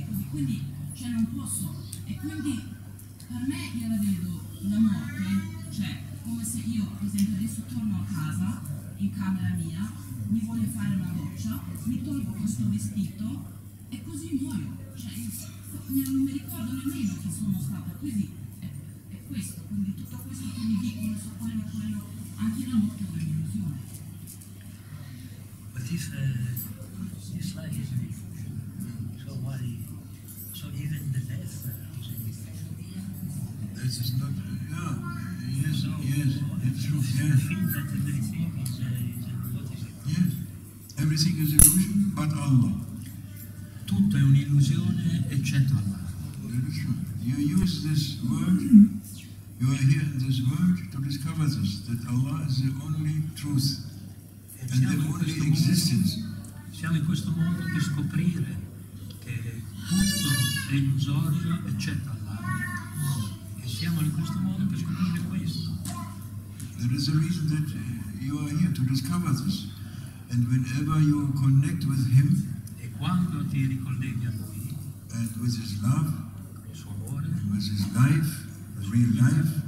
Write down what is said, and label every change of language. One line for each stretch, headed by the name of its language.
Italian: Quindi cioè non posso. E quindi per me io la vedo la morte, cioè come se io per esempio adesso torno a casa, in camera mia, mi voglio fare una doccia, mi tolgo questo vestito e così muoio. Cioè non mi ricordo nemmeno che sono stata così. È questo, quindi tutto questo che mi dicono su quello, anche la morte è un'illusione.
English: But if this life is an illusion, so why? So even the death is an illusion. This is not, yes, it's true, I yes. think that everything is what is it? Yes, everything is illusion but Allah.
Italian: Tutto è un'illusione eccetto Allah.
English: That is true. You use this word, you are here in this world to discover this, that Allah is the only truth and the only existence.
Italian: Siamo in questo mondo per scoprire che tutto è illusorio eccetto Allah. E siamo in questo mondo per scoprire questo.
English: That is the reason that you are here to discover this. And whenever you connect with Him,
Italian: E quando ti ricolleghi a Lui,
English: and with His love,
Italian: il suo amore,
English: and with His life, the real life,